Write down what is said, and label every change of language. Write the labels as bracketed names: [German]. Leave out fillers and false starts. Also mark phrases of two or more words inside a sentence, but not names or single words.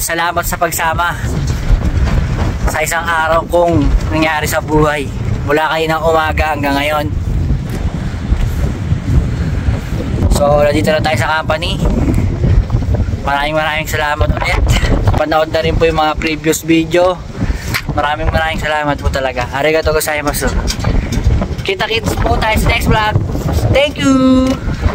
[Filipino] Salamat sa pagsama sa isang araw kong nangyari sa buhay, mula kayo ng umaga hanggang ngayon. So nandito na tayo sa company. Maraming salamat ulit. Panood na rin po yung mga previous video. Maraming salamat po talaga. [Japanese] ありがとうございます. [Filipino] Kita-kits po tayo sa [English] next vlog. Thank you!